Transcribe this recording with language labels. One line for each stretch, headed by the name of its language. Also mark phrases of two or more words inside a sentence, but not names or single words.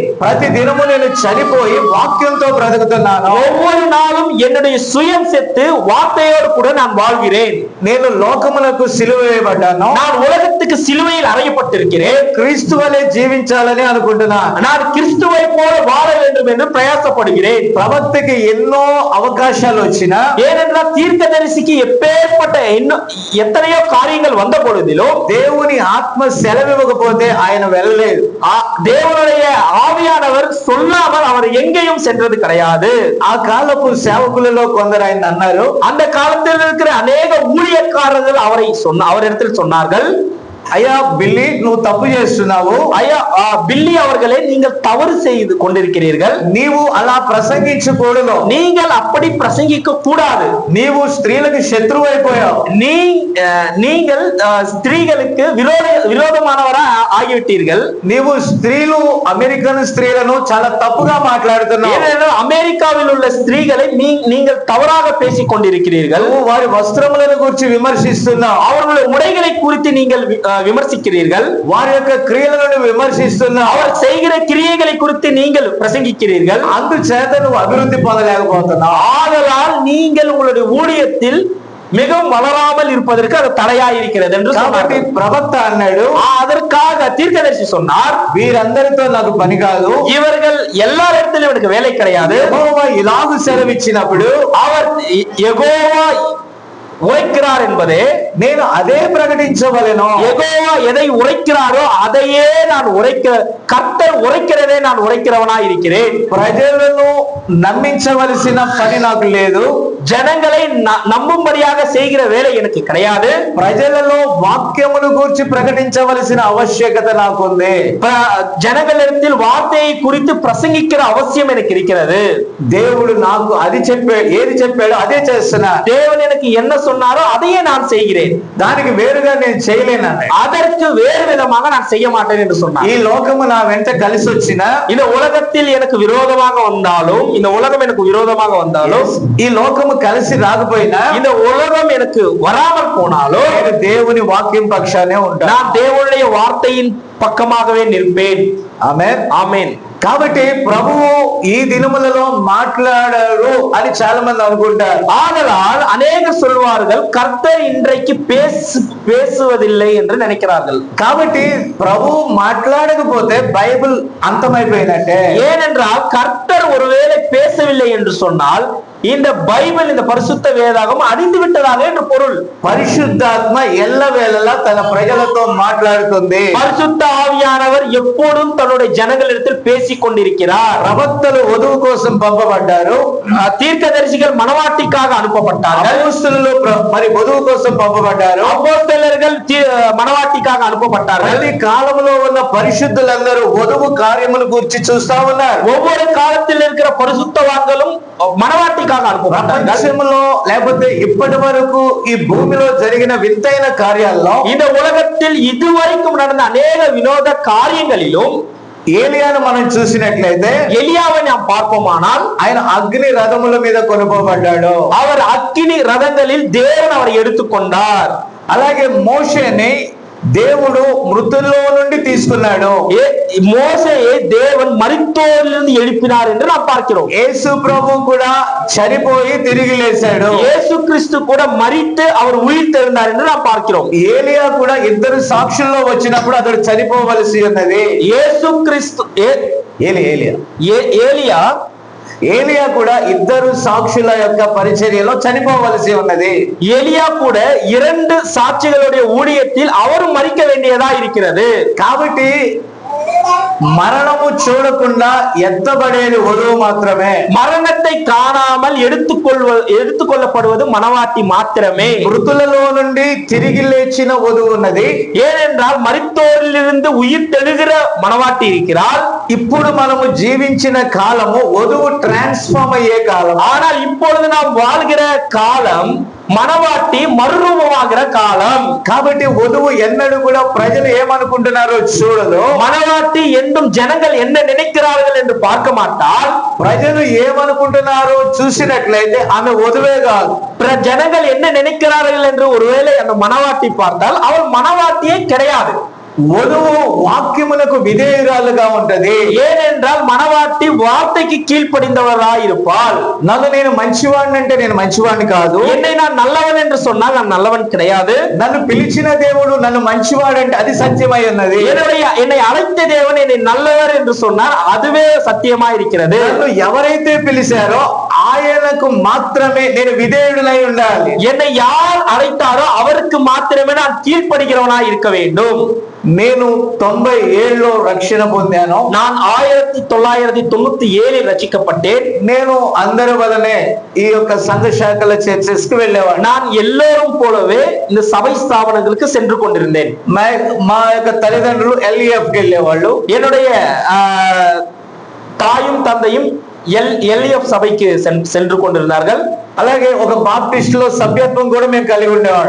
Telugu: ప్రతి దినము నేను చనిపోయి వాక్యంతో బ్రతుకుతున్నాను.
Tamil: ஒவ்வொரு நாளும் என்னுடைய சுயம் செத்து வார்த்தையோடு கூட நான் வாழ்கிறேன்.
Telugu: నేను లోకములకు సిలువ వేయబడ్డాను.
Tamil: நான் ఉலகத்துக்கு சிலுவையில் அறையப்பட்டிருக்கிறேன்.
Telugu: క్రీస్తు వలె జీవించాలని అనుకుంటున్నాను.
Tamil: நான் கிறிஸ்துவை போல வாழ வேண்டும் என்று பிரயாசப்படுகிறேன்.
Telugu: ప్రవక్తకి ఎన్నో అవకాశాలు వచ్చినా,
Tamil: ஏனென்றால் தீர்க்கதரிசிக்கு எப்பேற்பட்ட எத்தனையோ காரியங்கள் வந்த பொழுதிலும்
Telugu: దేవుని ఆత్మ సెలవివ్వకపోతే ఆయన వెళ్ళలేదు.
Tamil: தேவனுடைய ஆவியானவர் சொல்லாமல் அவர் எங்கேயும் சென்றது கிடையாது.
Telugu: ఆ కాలపు సేవకులలో కొందరు ఆయన అన్నారు,
Tamil: அந்த காலத்தில் இருக்கிற அநேக ஊழியக்காரர்கள் அவரிடத்தில் சொன்னார்கள்,
Telugu: అయ్యా బిల్లి నువ్వు తప్పు చేస్తున్నావు.
Tamil: ஐயா பில்லி அவர்களே, நீங்கள் தவறு செய்து கொண்டிருக்கிறீர்கள்.
Telugu: నీవు అలా ప్రసంగించకూడదు.
Tamil: நீங்கள் அப்படி பிரசங்கிக்க கூடாது.
Telugu: నీవు స్త్రీలకు శత్రువు అయిపోయావు.
Tamil: நீங்கள் ஸ்திரீகளுக்கு விரோதமானவரா ஆகிவிட்டீர்கள்.
Telugu: నీవు స్త్రీలు అమెరికన్ స్త్రీలను చాలా తప్పుగా మాట్లాడుతున్నావు.
Tamil: ஏனென்றால் అమెరికాவில் உள்ள ஸ்திரீகளை நீங்கள் தவறாக பேசிக் கொண்டிருக்கிறீர்கள்.
Telugu: నువ్వు వారి వస్త్రములను గురించి విమర్శిస్తున్నావు.
Tamil: அவர்களுடைய உடைகளை குறித்து நீங்கள் விமர்சிக்கிறீர்கள்.
Telugu: వారి యొక్క క్రియలను విమర్శిస్తున్నావు.
Tamil: அவர் செய்கிற கிரியைகளை குறித்து நீங்கள் பிரசங்கிக்கிறீர்கள்.
Telugu: అందుచేత నువ్వు అభివృద్ధి పొందలేకపోతున్నావు.
Tamil: ஆதலால் நீங்கள் உங்களுடைய ஊழியத்தில் மிகவும் வளராமல் இருப்பதற்கு அது தடையாயிருக்கிறது என்று
Telugu: కాబట్టి
Tamil: சொன்னார்கள்.
Telugu: ప్రవక్త అన్నాడు,
Tamil: அதற்காக தீர்க்கதரிசி சொன்னார்,
Telugu: వీరందరితో నాకు పని కాదు,
Tamil: இவர்கள் எல்லாரிடத்திலும் எனக்கு வேலை கிடையாது.
Telugu: యెహోవా ఇలాగు సెలవిచ్చినప్పుడు
Tamil: அவர் யெகோவா உரைக்கிறார் என்பதே
Telugu: నేను అదే ప్రకటించవలెను.
Tamil: யெகோவா எதை உரைக்கிறாரோ அதையே நான் கர்த்தர் உரைக்கிறதே நான் உரைக்கிறவனாய் இருக்கிறேன்.
Telugu: ప్రజలను నమ్మించవలసిన పని నాకు లేదు,
Tamil: ஜனங்களை நம்பும்படியாக செய்கிற வேலை எனக்கு கிடையாது.
Telugu: ప్రజలలో వాక్యమును గూర్చి ప్రకటించవలసిన ఆవశ్యకత నాకుంది.
Tamil: ஜனங்களிடத்தில் வார்த்தையை குறித்து பிரசங்கிக்கிற அவசியம் எனக்கு இருக்கிறது.
Telugu: దేవుడు నాకు అది చెప్పాడు, ఏది చెప్పాడో అదే చేస్తున్నా.
Tamil: தேவன் எனக்கு என்ன சொன்னாரோ அதையே நான் செய்கிறேன்,
Telugu: దానికి వేరుగా నేను చేయలేను.
Tamil: அதற்கு வேறு விதமாக நான் செய்ய மாட்டேன் என்று சொன்னார்.
Telugu: ఈ లోకము నా వెంట కలిసి వచ్చిన,
Tamil: இந்த உலகத்தில் எனக்கு விரோதமாக வந்தாலும், இந்த உலகம் எனக்கு விரோதமாக வந்தாலும்,
Telugu: ఈ లోకము కలిసి రాకపోయినా,
Tamil: இந்த உலகம் எனக்கு வராமல் போனாலும்,
Telugu: నేను దేవుని వాక్యం పక్షానే ఉంటాను.
Tamil: நான் தேவனுடைய வார்த்தையின் பக்கமாகவே நிற்பேன்.
Telugu: ఆమేన్,
Tamil: ஆமென்.
Telugu: కాబట్టి ప్రభువు ఈ దినములలో మాట్లాడారు అని చాలా మంది అనుకుంటారు.
Tamil: ஆதலால் அநேகர் சொல்வார்கள் கர்த்தர் இன்றைக்கு பேசுவதில்லை என்று நினைக்கிறார்கள்.
Telugu: కాబట్టి ప్రభువు మాట్లాడకపోతే బైబిల్ అంతమైపోయినట్టే.
Tamil: ஏனென்றால் கர்த்தர் ஒருவேளை பேசவில்லை என்று சொன்னால் இந்த பைபிள், இந்த பரிசுத்த வேதாகம் அழிந்து விட்டதாக என்று பொருள்.
Telugu: పరిశుద్ధాత్మ ఎల్లవేళలా తన ప్రజలతో మాట్లాడుతుంది.
Tamil: பரிசுத்த ஆவியானவர் எப்போதும் தன்னுடைய ஜனங்களிடத்தில் பேசிக் கொண்டிருக்கிறார்.
Telugu: ప్రవక్తలు వధువు కోసం పంపబడ్డారు,
Tamil: தீர்க்கதரிசிகள் மணவாட்டிக்காக அனுப்பப்பட்டார்கள்.
Telugu: అపోస్తలులు మరి వధువు కోసం పంపబడ్డారు,
Tamil: அப்போஸ்தலர்கள் மணவாட்டிக்காக அனுப்பப்பட்டார்கள்.
Telugu: ప్రతి కాలంలో ఉన్న పరిశుద్ధులందరూ వధువు కార్యమును గురించి చూస్తా ఉన్నారు.
Tamil: ஒவ்வொரு காலத்தில் இருக்கிற பரிசுத்தவான்களும் மணவாட்டிக்காக அனுப்பப்பட்டார்கள்.
Telugu: ప్రపంచంలో లేకపోతే ఇప్పటి వరకు ఈ భూమిలో జరిగిన వింతైన కార్యాల్లో,
Tamil: இந்த உலகத்தில் இதுவரைக்கும் நடந்த அநேக வினோத காரியங்களிலும்
Telugu: ఏలియాను మనం చూసినట్లయితే,
Tamil: எலியாவை நாம் பார்ப்போமானால்
Telugu: ఆయన అగ్ని రథముల మీద కొనుకోబడ్డాడు.
Tamil: அவர் அக்கினி ரதங்களில் தேவன் அவரை எடுத்துக்கொண்டார்.
Telugu: అలాగే మోషేని దేవుడు మృతుల్లో నుండి తీసుకున్నాడు.
Tamil: மோசேயை தேவன் மரித்தோரிலிருந்து எழுப்பினார் என்று நாம் பார்க்கிறோம்.
Telugu: యేసు ప్రభు కూడా చనిపోయి తిరిగి లేచాడు.
Tamil: இயேசு கிறிஸ்து கூட மரித்து அவர் உயிர் தெழுந்தார் என்று நாம் பார்க்கிறோம்.
Telugu: ఏలియా కూడా ఇద్దరు సాక్షుల్లో వచ్చినప్పుడు అతడు చనిపోవలసి ఉన్నది.
Tamil: இயேசு கிறிஸ்து ஏலியா
Telugu: ఏలియా కూడా ఇద్దరు సాక్షుల యొక్క పరిచర్యలో చనిపోవలసి ఉన్నది.
Tamil: எலியா கூட 2 சாட்சிகளுடைய ஊழியத்தில் அவரும் மரிக்க வேண்டியதா இருக்கிறது.
Telugu: కాబట్టి మరణము చూడకుండా ఎత్తబడేది వధువు మాత్రమే.
Tamil: மரணத்தை காணாமல் எடுத்துக்கொள்ளப்படுவது மணவாட்டி மாத்திரமே.
Telugu: మృతులలో నుండి తిరిగి లేచిన వధువు ఉన్నది.
Tamil: ஏனென்றால் மரித்தோரிலிருந்து உயிர் தெழுகிற மணவாட்டி இருக்கிறார்.
Telugu: ఇప్పుడు మనము జీవించిన కాలము వధువు ట్రాన్స్ఫార్మ్ అయ్యే కాలం.
Tamil: ஆனால் இப்பொழுது நாம் வாழ்கிற காலம் மணவாட்டி மறுரூபமாகிற காலம்.
Telugu: కాబట్టి వధువు ఎన్నడూ కూడా ప్రజలు ఏమనుకుంటున్నారో చూడదు.
Tamil: மணவாட்டி என்றும் ஜனங்கள் என்ன நினைக்கிறார்கள் என்று பார்க்க மாட்டால்,
Telugu: ప్రజలు ఏమనుకుంటున్నారో చూసినట్లయితే ఆమె వధువే కాదు.
Tamil: ஜனங்கள் என்ன நினைக்கிறார்கள் என்று ஒருவேளை அந்த மணவாட்டி பார்த்தால் அவள் மணவாட்டியே கிடையாது.
Telugu: వధువు వాక్యములకు విధేయురాలుగా ఉంటది.
Tamil: ஏனென்றால் மணவாட்டி வார்த்தைக்கு கீழ்ப்படிந்தவராய் இருப்பாள்.
Telugu: నన్ను నేను మంచివాడిని అంటే నేను మంచివాడిని కాదు.
Tamil: என்னை நான் நல்லவன் என்று சொன்னால் நான் நல்லவன் கிடையாது.
Telugu: నన్ను పిలిచిన దేవుడు నన్ను మంచివాడంటే అది సత్యమై ఉన్నది.
Tamil: என்னை அழைத்த தேவன் என்னை நல்லவர் என்று சொன்னார், அதுவே சத்தியமா இருக்கிறது.
Telugu: నన్ను ఎవరైతే పిలిచారో ఆయనకు మాత్రమే నేను విధేయుడనై ఉండాలి.
Tamil: என்னை யார் அழைத்தாரோ அவருக்கு மாத்திரமே நான் கீழ்ப்படுகிறவனாய் இருக்க வேண்டும்.
Telugu: నేను 97లో రక్షణ పొందాను.
Tamil: நான் 1997 రక్షిக்கப்பட்டேன்.
Telugu: నేను అందరి వలనే ఈ యొక్క సంఘ శాఖల చర్చెస్ కి వెళ్ళేవాడు.
Tamil: நான் எல்லோரும் போலவே இந்த சபை ஸ்தாபனங்களுக்கு சென்று கொண்டிருந்தேன்.
Telugu: మా యొక్క తల్లిదండ్రులు LEF కి వెళ్ళేవాళ్ళు.
Tamil: என்னுடைய தாயும் தந்தையும் LEF சபைக்கு சென்று கொண்டிருந்தார்கள்.
Telugu: అలాగే ఒక బాప్టిస్ట్ లో సభ్యత్వం కూడా మేము కలిగి ఉండేవాడు.